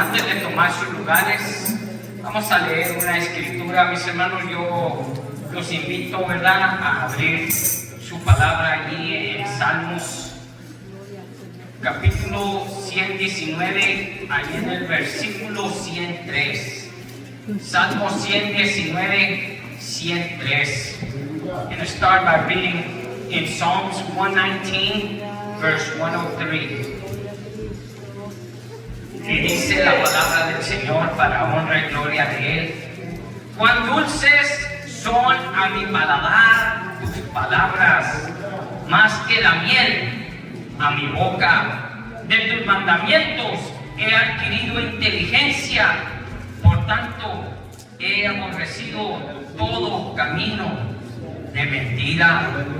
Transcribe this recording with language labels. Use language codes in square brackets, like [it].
[es] Antes de tomar sus lugares, vamos a leer una escritura, mis hermanos. Yo los invito, ¿verdad?, a abrir su palabra allí en Salmos, capítulo 119, allí en el versículo 103. Salmo 119, 103. [en] I'm going to start by reading in Psalms 119, verse 103. [es] Y dice la palabra del Señor para honra y gloria de Él. Cuán dulces son a mi paladar tus palabras, más que la miel a mi boca. De tus mandamientos he adquirido inteligencia, por tanto he aborrecido todo camino de mentira.